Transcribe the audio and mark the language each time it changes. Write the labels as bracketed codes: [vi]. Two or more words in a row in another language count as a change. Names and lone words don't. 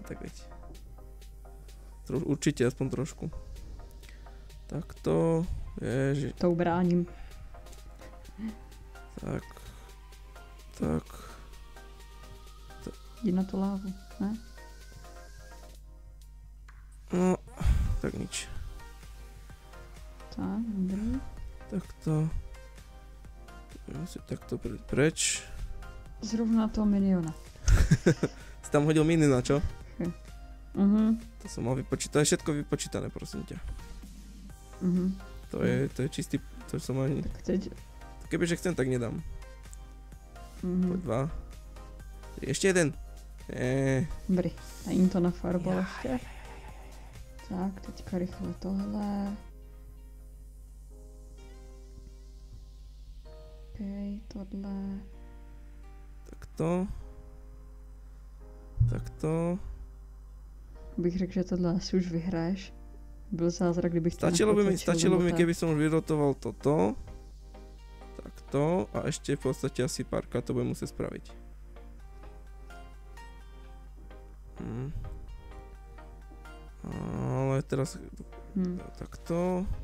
[sk] tak veď. Určite, aspoň trošku. Takto. Ježi. To ubráním. Tak. [cs] Jdi na tu lávu, ne? No, [sk] tak nič. Tak, dobrý. Takto. Asi takto preč. Zrovna toho miniona. Si tam hodil miniona, čo? To som mal vypočítať. To je všetko vypočítané, prosím ťa. To je čistý, to som ani... [cs] Tak teď... [sk] Kebyže chcem, tak nedám. Poď 2. Ešte jeden. Dobrý, [cs] a jim to nafarbal ještě. Tak, teďka rychle tohle. OK, tohle. [sk] Takto. Takto. [cs] Bych řekl, že tohle asi už vyhraješ. Byl zázrak, kdybych to [sk] Stačilo by mi, keby som už vyrotoval toto. Takto. A ešte v podstate asi párkrát to budem musieť spraviť. Ale teraz takto.